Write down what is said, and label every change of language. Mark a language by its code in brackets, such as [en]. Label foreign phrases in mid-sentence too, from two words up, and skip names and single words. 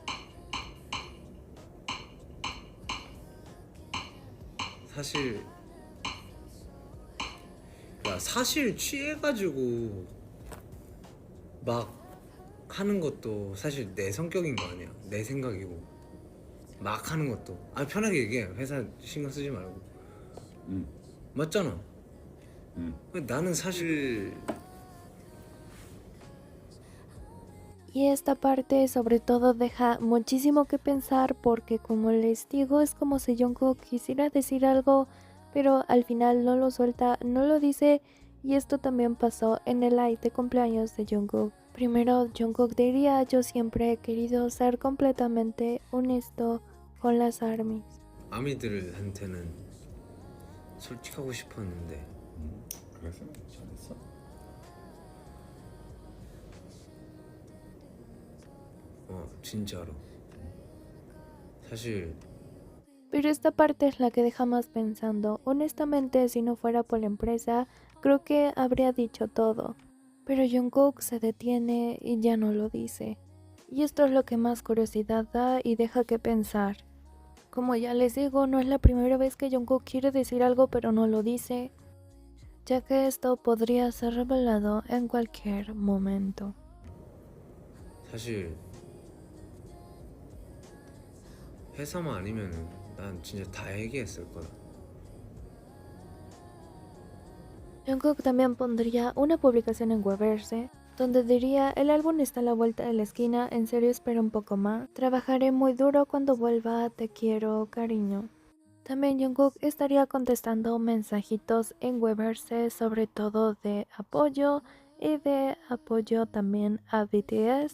[ko] 사실 취해가지고 막 하는 것도 사실 내 성격인 거 아니야. 내 생각이고 막 하는 것도 편하게 얘기해. 회사 신경 쓰지 말고. 맞잖아. 나는 사실 [es] Y esta parte sobre todo deja muchísimo que pensar porque como les digo es como si Jungkook quisiera decir algo pero al final no lo suelta, no lo dice y esto también pasó en el live de cumpleaños de Jungkook. Primero Jungkook diría yo siempre he querido ser completamente honesto con las ARMYs. [ko] 아미들한테는 솔직하고 싶었는데 그래서 잘했어. 진짜로 사실 [es] Pero esta parte es la que deja más pensando. Honestamente, si no fuera por la empresa, creo que habría dicho todo. Pero Jungkook se detiene y ya no lo dice. Y esto es lo que más curiosidad da y deja que pensar. Como ya les digo, no es la primera vez que Jungkook quiere decir algo pero no lo dice, ya que esto podría ser revelado en cualquier momento. [ko] 사실 회사만 아니면은 난 진짜 다 얘기했을 거야. [es] Jungkook también pondría una publicación en Weverse donde diría el álbum está a la vuelta de la esquina, en serio espero un poco más, trabajaré muy duro cuando vuelva, te quiero, cariño. También Jungkook estaría contestando mensajitos en Weverse sobre todo de apoyo y de apoyo también a BTS.